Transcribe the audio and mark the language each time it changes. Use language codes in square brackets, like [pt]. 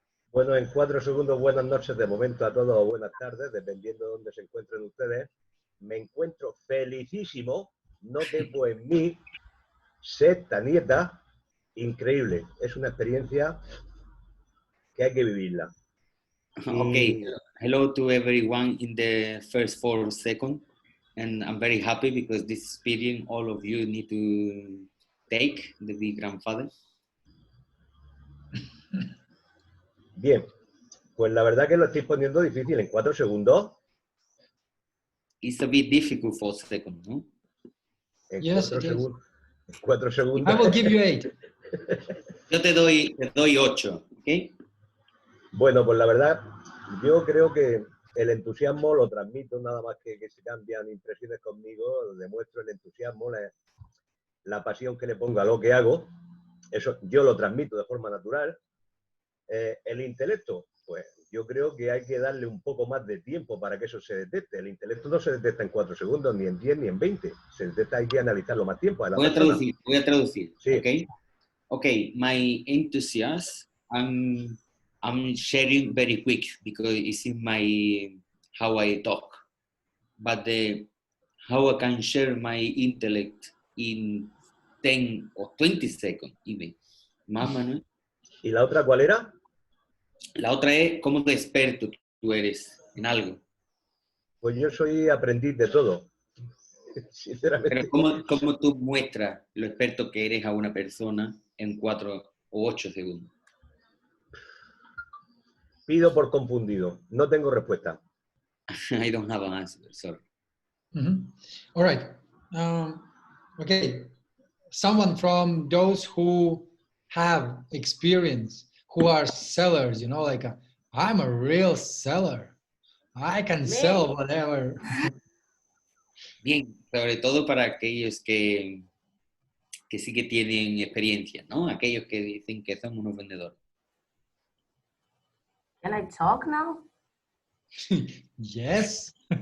[es] Bueno, en 4 segundos, buenas noches de momento a todos o buenas tardes, dependiendo de dónde se encuentren ustedes. Me encuentro felicísimo, noto en mí, sexta nieta, increíble. Es una experiencia que hay que vivirla. [en] Okay, hello to everyone in the first 4 seconds. And I'm very happy because this experience all of you need to take, the big grandfather. [es] Bien, pues la verdad que lo estoy poniendo difícil en 4 segundos. [en] It's a bit difficult for seconds, no? [es] En [en] Yes, [es] 4 [en] it is. [es] segundos. 4 segundos. [en] I will give you 8. [es] Yo te doy 8, ¿ok? Bueno, pues la verdad, yo creo que el entusiasmo lo transmito, nada más que se cambian impresiones conmigo, demuestro el entusiasmo, la pasión que le pongo a lo que hago, eso yo lo transmito de forma natural. El intelecto, pues yo creo que hay que darle un poco más de tiempo para que eso se detecte. El intelecto no se detecta en 4 segundos, ni en 10, ni en 20. Se detecta, hay que analizarlo más tiempo. Voy a traducir, Sí. ¿ok? [en] Okay, my enthusiasm, I'm sharing very quick because it's in my how I talk. But how I can share my intellect in 10 or 20 seconds even. [es] Más, [en] Manuel. [es] ¿Y la otra cuál era? La otra es cómo de experto tú eres en algo. Pues yo soy aprendiz de todo, sinceramente. Pero ¿cómo tú muestras lo experto que eres a una persona en 4 o 8 segundos? Pido por confundido, no tengo respuesta. [en] I don't have an answer, sorry. All right. Okay. Someone from those who have experience, who are sellers, you know, like I'm a real seller. I can sell whatever. [es] Bien, sobre todo para aquellos que sí que tienen experiencia, ¿no? Aquellos que dicen que son unos vendedores. [en] Can I talk now? Yes.